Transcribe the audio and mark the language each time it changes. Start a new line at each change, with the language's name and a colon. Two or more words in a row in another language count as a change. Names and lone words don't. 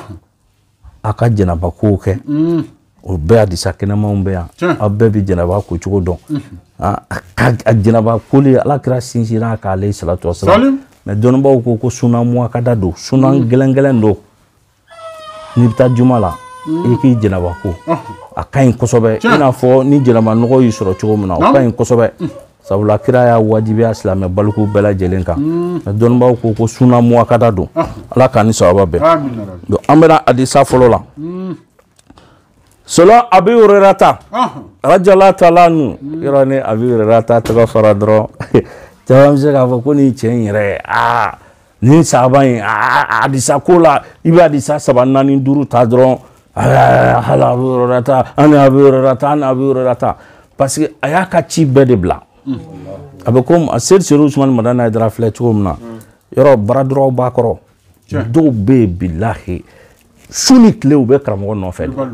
Bambara: a ka jɛnaba kow kɛ o bɛɛ hadisa kɛnɛmanw bɛ yan aw bɛɛ bɛ jɛnaba ko cogo dɔn a jɛnaba koli ala kira sinsinna kan
Arabic: عليه الصلاة والسلام
Bambara: mais dɔnnibaw ko
Arabic: سنن مؤكدة
Bambara: don sunan gɛlɛn don n'i bɛ taa juma la i k'i jɛnaba ko a ka ɲi kosɛbɛ i n'a fɔ ni jɛnaba nɔgɔ y'i sɔrɔ cogo min na o ka ɲi kosɛbɛ sabula kira y'a wajibiya silamɛ baliku bɛɛ lajɛlen kan mais dɔnnibaw ko
Arabic: سنن مؤكدة
Bambara: don ala k'an ni sababa bɛn donc an bɛna hadisa fɔlɔ la Selon Abi Hurairata
Arabic: رضي الله تعالى عنه
Bambara: yɔrɔ ni Abi Hurairata tɔgɔ fara dɔrɔn caman bɛ se k'a fɔ ko nin cɛ in yɛrɛ nin sahaba in hadisa ko la i bɛ hadisa 3 4 5 ta dɔrɔn hala Abi Hurairata ani Abi Hurairata ani Abi Hurairata
French: parce que
Bambara: a y'a ka ci bɛɛ de bila a bɛ komi a Seydi Usmani Madani Haidara filɛ cogo min na yɔrɔ baradɔrɔw b'a kɔrɔ dɔw bɛ yen bilahi su ni tile u bɛ karamɔgɔ nɔfɛ